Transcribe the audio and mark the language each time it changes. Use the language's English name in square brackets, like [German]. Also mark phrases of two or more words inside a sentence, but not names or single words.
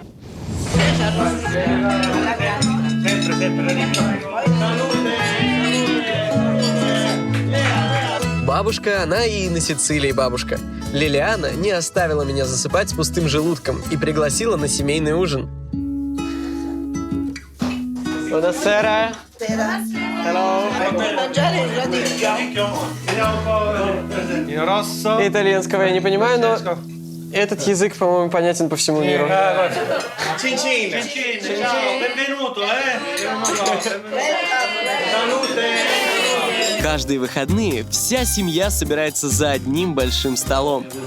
[Russian] Бабушка, она и на Сицилии бабушка. Лилиана не оставила меня засыпать с пустым желудком и пригласила на семейный ужин. [Italian] Buonasera. Hello. Mangiare il radicchio. [Russian] Итальянского я не понимаю, но этот язык, по-моему, понятен по всему миру. Каждые выходные вся семья собирается за одним большим столом.